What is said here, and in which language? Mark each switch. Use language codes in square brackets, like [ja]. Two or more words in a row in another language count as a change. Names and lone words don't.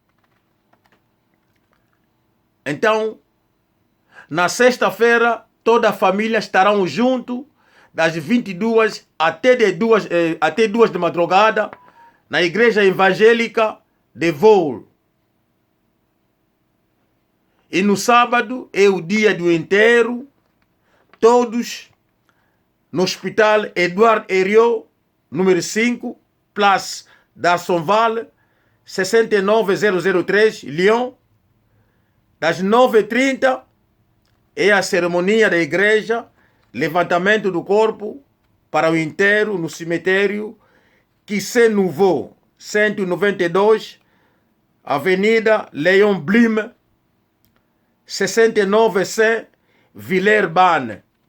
[pt] Então, na sexta-feira, toda a família estarão junto, das 22 até 2 de madrugada, na igreja evangélica de Vol. E no sábado é o dia do enterro, todos no hospital Édouard Herriot, número 5, place d'Arsonval, 69003, Lyon. Das 9h30 é a cerimônia da igreja, levantamento do corpo para o enterro no cemitério Kissé Nouveau, 192, Avenida Léon Blum, 69C, Villeurbanne.